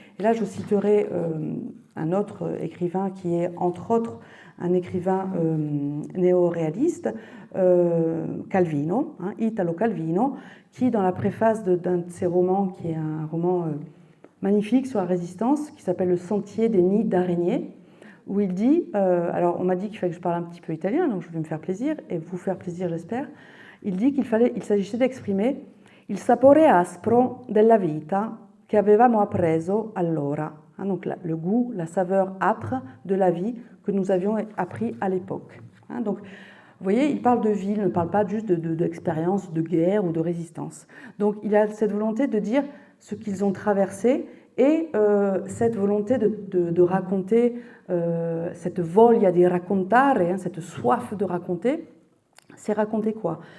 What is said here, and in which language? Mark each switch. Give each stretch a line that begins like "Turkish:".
French: Et là, je citerai un autre écrivain qui est, entre autres, un écrivain néo-réaliste, Calvino, Italo Calvino, qui, dans la préface d'un de ses romans, qui est un roman magnifique sur la résistance, qui s'appelle Le Sentier des nids d'araignées, où il dit, alors on m'a dit qu'il fallait que je parle un petit peu italien, donc je vais me faire plaisir, et vous faire plaisir, j'espère. Il dit qu'il s'agissait d'exprimer
Italian: il sapore aspro della vita che avevamo appreso allora.
French: Donc le goût, la saveur âpre de la vie que nous avions appris à l'époque. Donc, vous voyez, il parle de vie, il ne parle pas juste d'expérience, de guerre ou de résistance. Donc, il a cette volonté de dire ce qu'ils ont traversé et cette volonté de raconter, cette
Italian: voglia di raccontare,
French: cette soif de raconter, c'est raconter quoi?